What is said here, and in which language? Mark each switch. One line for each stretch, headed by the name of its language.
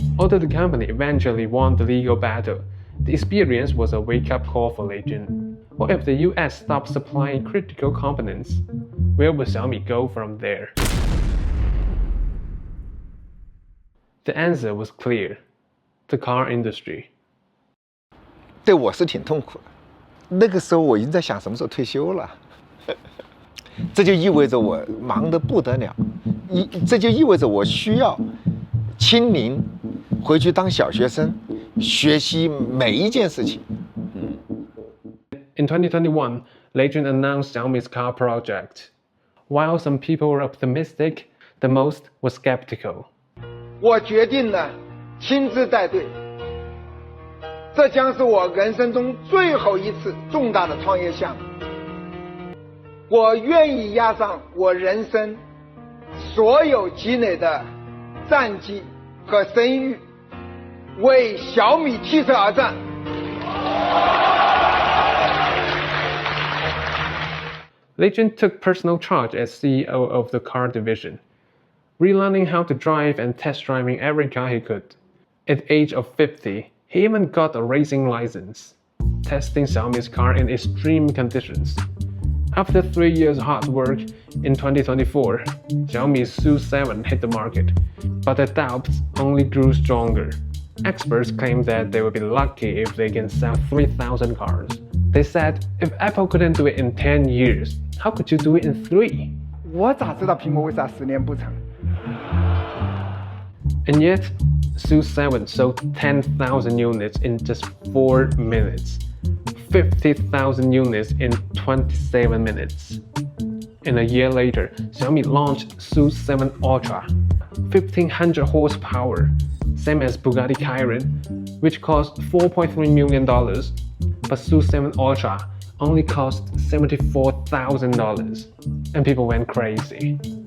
English: Although the company eventually won the legal battle, the experience was a wake-up call for Lei Jun. What if the US stopped supplying critical components? Where would Xiaomi go from there? The answer was clear: the car industry.
Chinese: 对我是挺痛苦的。那个时候我已经在想什么时候退休了，这就意味着我忙得不得了，这就意味着我需要亲临回去当小学生，学习每一件事情。
English: In 2021, Lei Jun announced Xiaomi's car project. While some people were optimistic, the most were skeptical.
Chinese: 我决定了亲自带队，这将是我人生中最后一次重大的创业项目。我愿意押上我人生所有积累的战绩和声誉，为小米汽车而战。
English: Lei Jun took personal charge as CEO of the car division, relearning how to drive and test driving every car he could. At the age of 50, he even got a racing license, testing Xiaomi's car in extreme conditions. After 3 years hard work, in 2024, Xiaomi's SU7 hit the market, but the doubts only grew stronger. Experts claim that they will be lucky if they can sell 3,000 cars. They said, if Apple couldn't do it in 10 years, how could you do it in 3?
Chinese: 我咋知道苹果为啥10年不成？
English: And yet, SU7 sold 10,000 units in just 4 minutes, 50,000 units in 27 minutes. And a year later, Xiaomi launched SU7 Ultra, 1,500 horsepower, same as Bugatti Chiron, which cost $4.3 million, but SU7 Ultra only cost $74,000, and people went crazy.